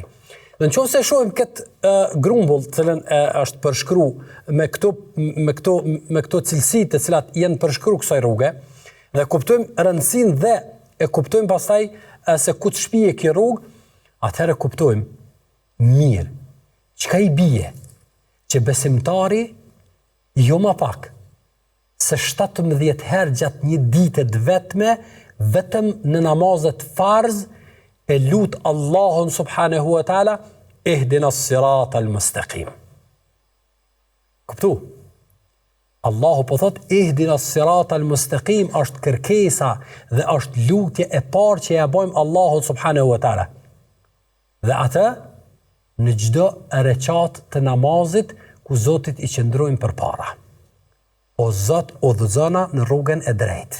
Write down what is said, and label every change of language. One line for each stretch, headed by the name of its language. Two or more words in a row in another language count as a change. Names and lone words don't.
Albanian: Në qoftë se shohim këtë grumbull të cilën është përshkruar me këto cilësi të cilat janë përshkruar kësaj rruge, dhe kuptojmë rëndësinë dhe e kuptojmë pastaj se ku të shpije kjo rrugë, atëherë kuptojmë mirë çka i bie që besimtari jo më pak se 17 herë gjatë një dite të vetme vetëm në namazet farz e lut Allahun
Arabic: سبحانه وتعالى اهدنا الصراط المستقيم.
Albanian: Kuptu? Allahu po thot
Arabic: اهدنا الصراط المستقيم
Albanian: është kërkesa dhe është lutje e parë që ja bëjmë Allahut
Arabic: سبحانه وتعالى.
Albanian: Dhe atë në çdo rekat të namazit ku Zotit i qëndrojmë përpara. O Zot, udhëzona në rrugën e drejtë.